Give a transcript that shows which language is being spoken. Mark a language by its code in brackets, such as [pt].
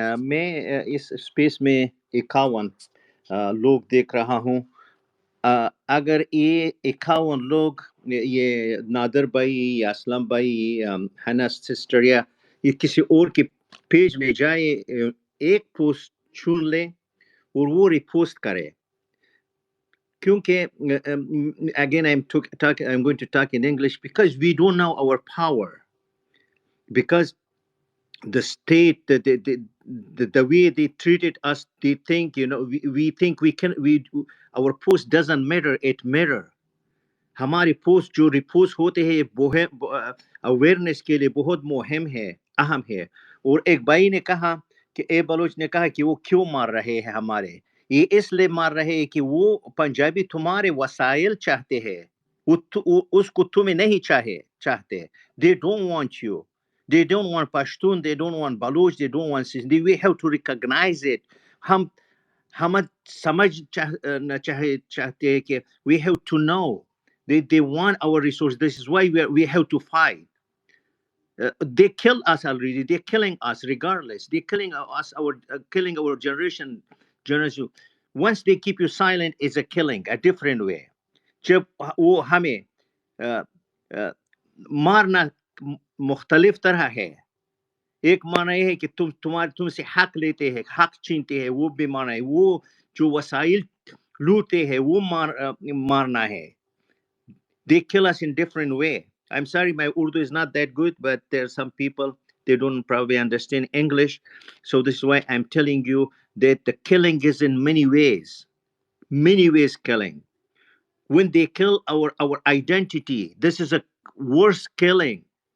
[ur] میں اس اسپیس میں 51 لوگ دیکھ رہا ہوں. اگر یہ 51 لوگ، یہ نادر بھائی یا اسلم بھائی، حنا سسٹر، یا یہ کسی اور کے پیج میں جائے، ایک پوسٹ چن لیں اور وہ ریپوسٹ کرے. [en] کیونکہ again I'm going to talk in English because we don't know our power, because the state, the way they treated us, they think, we think our post doesn't matter. It matter. [ur] ہماری post جو ریپوسٹ ہوتے ہیں یہ awareness کے لیے بہت مہم ہے، اہم ہے. اور ایک بھائی نے کہا کہ اے بلوچ نے کہا کہ وہ کیوں مار رہے ہیں ہمارے، یہ اس لیے مار رہے ہیں کہ وہ پنجابی تمہارے وسائل چاہتے ہیں، اس کو تمہیں نہیں چاہتے. [en] they don't want you, they don't want Pashtun, they don't want Baloch, they don't want Sindhi. We have to recognize it. [ur] ہم سمجھ چاہتے ہیں کہ [en] we have to know. They want our resources. This is why we have to fight. They kill us already. They're killing us regardless. They're killing us, killing our generation. Once they keep you silent, it's a killing, a different way. [ur] جب وہ ہمیں مارنا مختلف طرح ہے. ایک معنی یہ ہے کہ تم سے حق لیتے ہیں، حق چھینتے ہیں، وہ بھی معنی ہے. وہ جو وسائل لوٹتے ہیں وہ مارنا ہے. [en] They kill us in different way. I'm sorry, my Urdu is not that good, but there are some people, they don't probably understand English. So this is why I'm telling you that the killing is in many ways killing. When they kill our identity, this is a worse killing.